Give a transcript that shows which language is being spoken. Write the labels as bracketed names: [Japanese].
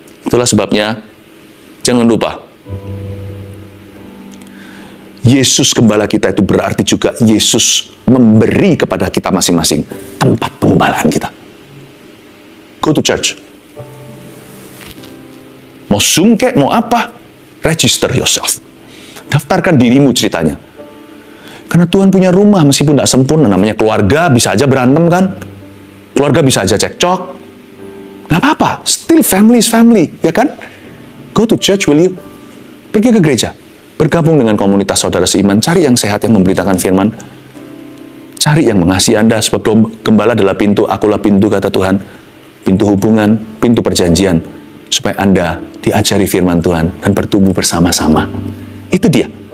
[Indonesian] Itulah sebabnya, jangan lupa, Yesus Gembala kita itu berarti juga Yesus memberi kepada kita masing-masing tempat penggembalaan kita. [English] Go to church. [Indonesian] Mau Zoom kek, mau apa, [English] register yourself. [Indonesian] Daftarkan dirimu ceritanya. Karena Tuhan punya rumah, meskipun tidak sempurna, namanya keluarga, bisa aja berantem kan? Keluarga bisa aja cekcok. Nggak apa-apa, [English] still family is family, [Indonesian] ya kan? [English] Go to church, will you? [Indonesian] Pergi ke gereja, bergabung dengan komunitas saudara seiman, cari yang sehat, yang memberitakan firman, cari yang mengasihi Anda, sebab gembala adalah pintu, akulah pintu, kata Tuhan. Pintu hubungan, pintu perjanjian, supaya Anda diajari firman Tuhan, dan bertumbuh bersama-sama. Itu dia.